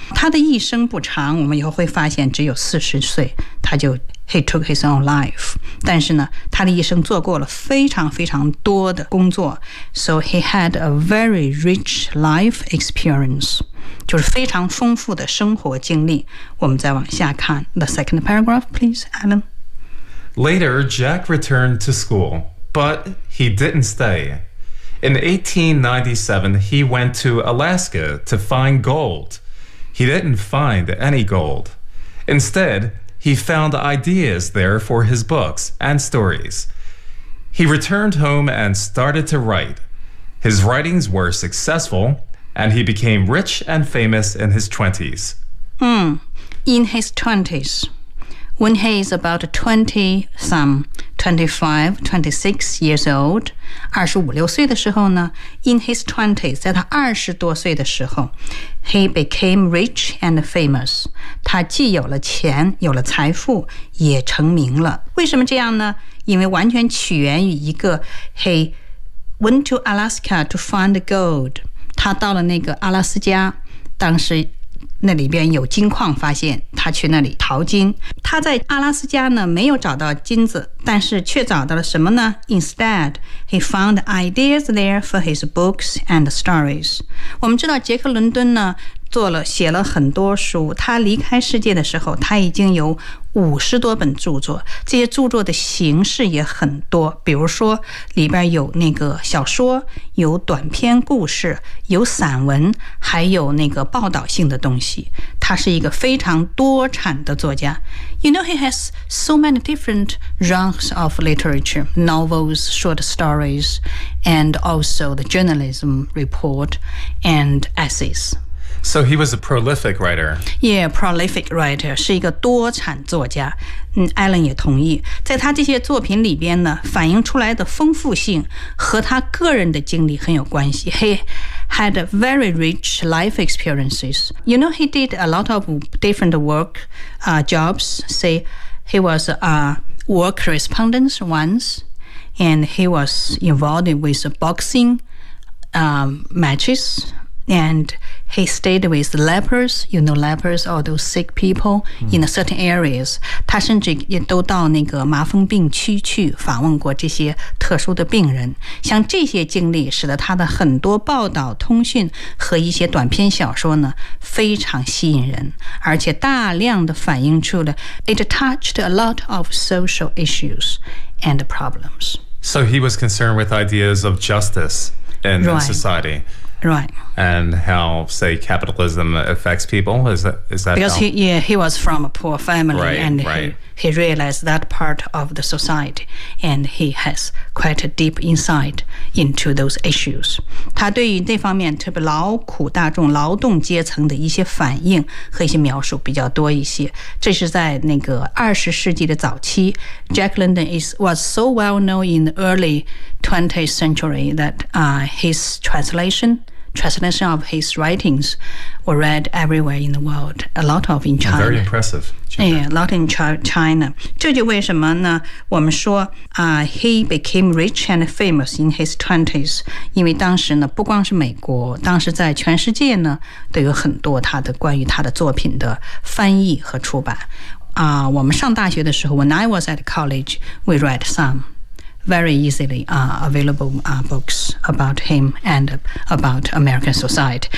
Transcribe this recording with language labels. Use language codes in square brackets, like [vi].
[zh] 他的一生不长，我们以后会发现只有40岁他就 [en] He took his own life. [zh] 但是呢他的一生做过了非常非常多的工作。 [en] So he had a very rich life experience. [zh] 就是非常丰富的生活经历。我们再往下看。 [en] The second paragraph, please, Alan. Later, Jack returned to school, but he didn't stay. In 1897, he went to Alaska to find gold. He didn't find any gold. Instead,He found ideas there for his books and stories. He returned home and started to write. His writings were successful, and he became rich and famous in his 20s. In his 20s. When he is about 25, 26 years old, [zh] 25, 26岁的时候呢 [en] in his 20s, [zh] 在他20多岁的时候 [en] he became rich and famous. [zh] 他既有了钱有了财富也成名了。为什么这样呢？因为完全起源于一个 [en] he went to Alaska to find gold. [zh] 他到了那个阿拉斯加，当时那里边有金矿，发现他去那里淘金。他在阿拉斯加呢没有找到金子，但是却找到了什么呢？ [en] Instead, he found ideas there for his books and stories. [zh] 我们知道杰克伦敦呢做了写了很多书，他离开世界的时候他已经有50多本著作，这些著作的形式也很多，比如说里边有那个小说，有短篇故事，有散文，还有那个报道性的东西，他是一个非常多产的作家。 [en] You know, he has so many different genres of literature, novels, short stories, and also the journalism report and essays. So he was a prolific writer. Yeah, prolific writer. [zh] 是一个多产作家。Alan 也同意。在他这些作品里边呢，反映出来的丰富性和他个人的经历很有关系。 [en] He had very rich life experiences. You know, he did a lot of different work, jobs. Say, he was a war correspondent once, and he was involved with boxing, matches. And he stayed with lepers, you know, lepers, all those sick people in certain areas. [zh] 他甚至也都到那个麻风病区去访问过这些特殊的病人。像这些经历使得他的很多报道、通讯和一些短篇小说呢，非常吸引人，而且大量的反映出了 [en] it touched a lot of social issues and problems. So he was concerned with ideas of justice in society. Right. And how, say, capitalism affects people? Is that Because he was from a poor family, right, and right. He realized that part of the society, and he has quite a deep insight into those issues. [zh] 他对于那方面，特别劳苦大众、劳动阶层的一些反应和一些描述比较多一些。这是在那个20世纪的早期。 [en] Jack London was so well known in the early 20th century that his translation of his writings were read everywhere in the world. A lot of in China. Very impressive. Yeah, a lot in China. [zh] 这就为什么呢？我们说 [en] he became rich and famous in his 20s. [zh] 因为当时呢，不光是美国，当时在全世界呢，都有很多他的关于他的作品的翻译和出版。我们上大学的时候 [en] ，when I was at college, we read some. Very easily available books about him and about American society.